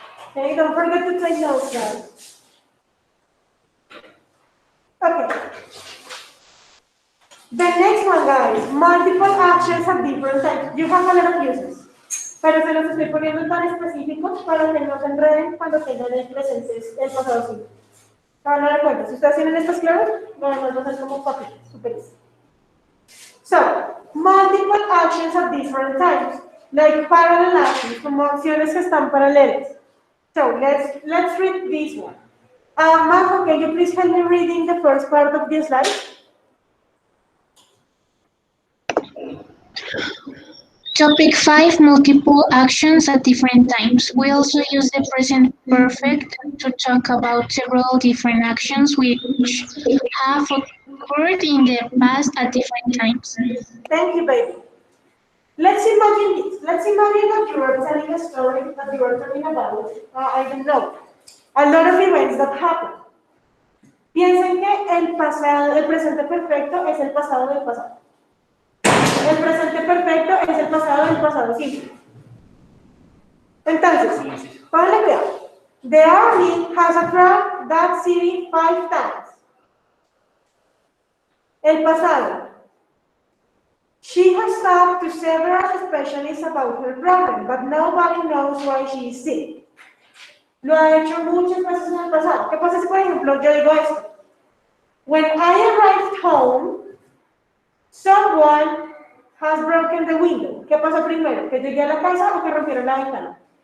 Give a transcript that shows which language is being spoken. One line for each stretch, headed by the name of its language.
English: Okay, don't forget to take notes, guys. Okay. The next one, guys, multiple actions at different times. You have a lot of uses,
Spanish: pero se los estoy poniendo tan específicos para que no se enreden cuando tengan el presente, el pasado simple. Se van a dar cuenta, si ustedes tienen estas claves, no va a ser como papel,
English: super easy. So, multiple actions at different times, like parallel actions,
Spanish: como acciones que están paralelas.
English: So, let's read this one. Marco, can you please help me reading the first part of this slide? Topic 5, multiple actions at different times. We also use the present perfect to talk about several different actions which have occurred in the past at different times. Thank you, baby. Let's imagine this. Let's imagine that you are telling a story that you are talking about, I don't know, a lot of events that happen.
Spanish: Piensen que el pasado, el presente perfecto es el pasado del pasado. El presente perfecto es el pasado del pasado simple. Entonces, ponle cuidado.
English: The army has attacked that city 5 times.
Spanish: El pasado.
English: She has talked to several specialists about her problem, but nobody knows why she is sick.
Spanish: Lo ha hecho muchas veces en el pasado. ¿Qué pasa si, por ejemplo, yo digo esto?
English: When I arrived home, someone has broken the window.
Spanish: ¿Qué pasó primero? ¿Que llegué a la casa o que rompieron la ventana?